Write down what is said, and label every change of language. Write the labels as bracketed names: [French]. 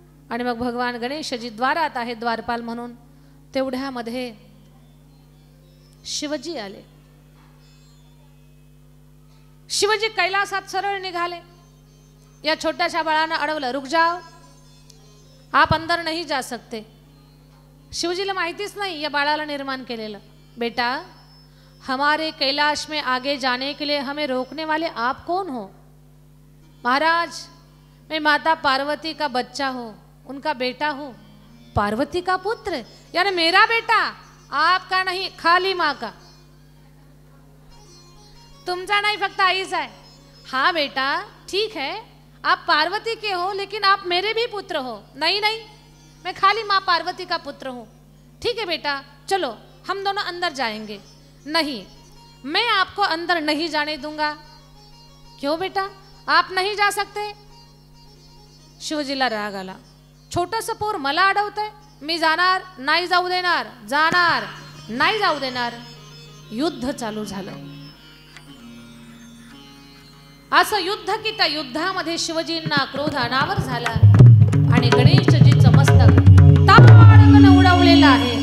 [Marathi] आणि मग भगवान गणेशजी द्वारात आहे द्वारपाल म्हणून. तेवढ्यामध्ये शिवजी आले. शिवजी कैलासात सरळ निघाले. या छोट्याशा बाळानं अडवलं, [Hindi] रुक जाओ, आप अंदर नहीं जा सकते. [Marathi] शिवजीला माहितीच नाही या बाळाला निर्माण केलेलं. [Hindi] बेटा, हमारे कैलाश में आगे जाने के लिए हमें रोकने वाले आप कौन हो? महाराज, मैं माता पार्वती का बच्चा हूँ, उनका बेटा हूँ, पार्वती का पुत्र, यानी मेरा बेटा, आपका नहीं, खाली माँ का. [Marathi] तुमचा नहीं, फक्त आईचा आहे. [Hindi] हाँ बेटा, ठीक है, आप पार्वती के हो लेकिन आप मेरे भी पुत्र हो. नहीं नहीं, मैं खाली माँ पार्वती का पुत्र हूँ. ठीक है बेटा, चलो हम दोनों अंदर जाएंगे. नहीं, मैं आपको अंदर नहीं जाने दूंगा. क्यों बेटा, आप नहीं जा सकते? [Marathi] शिवजीला राग आला. छोटंसं पोर मला अडवतंय, मी जाणार नाही, जाऊ देणार, जाणार नाही, जाऊ देणार. युद्ध चालू झालं. असं युद्ध की त्या युद्धामध्ये शिवजींना क्रोध अनावर झाला आणि गणेशजीचं मस्तक ताडकन उडवलेलं आहे.